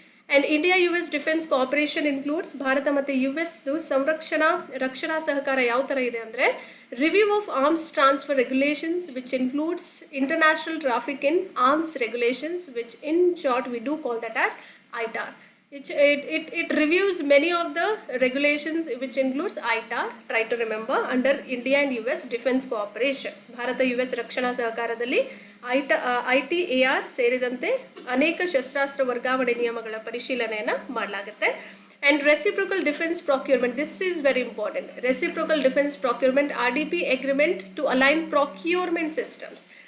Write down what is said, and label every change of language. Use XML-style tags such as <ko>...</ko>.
<en>and India defence cooperation includes,</en> <kn>Bharat ಮತ್ತು US ರಕ್ಷಣಾ ಸಹಕಾರ ಯಾವ ಥರ ಇದೆ ಅಂದರೆ,</kn> <en>Review of arms transfer regulations which includes international traffic in arms regulations, which in short we do call that as ITAR. It reviews many of the regulations which includes ITAR, try to remember, under India and US defense cooperation.</en> <kn>Bharat US ರಕ್ಷಣಾ ಸಹಕಾರದಲ್ಲಿ ITAR ಸೇರಿದಂತೆ ಅನೇಕ ಶಸ್ತ್ರಾಸ್ತ್ರ ವರ್ಗಾವಣೆ ನಿಯಮಗಳ ಪರಿಶೀಲನೆಯನ್ನು ಮಾಡಲಾಗುತ್ತೆ.</kn> <en>And reciprocal defense procurement, this is very important. Reciprocal defense procurement, RDP agreement to align procurement systems.</en>